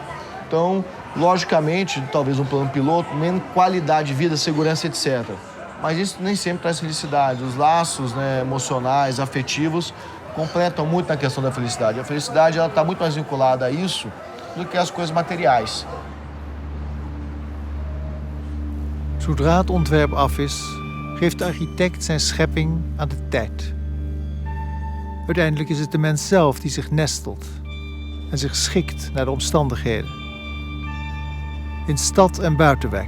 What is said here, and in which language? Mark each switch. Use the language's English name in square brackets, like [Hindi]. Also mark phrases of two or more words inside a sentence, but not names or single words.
[Portuguese] Então, logicamente, talvez um plano piloto, menos qualidade de vida, segurança, etc. Mas isso nem sempre traz felicidade. Os laços, né, emocionais, afetivos, completam muito na questão da felicidade. A felicidade está muito mais vinculada a isso do que as coisas materiais. [Dutch] Zodra het ontwerp af is, geeft de architect zijn schepping aan de tijd. Uiteindelijk is het de mens zelf die zich nestelt en zich schikt naar de omstandigheden. In stad en buitenwijk.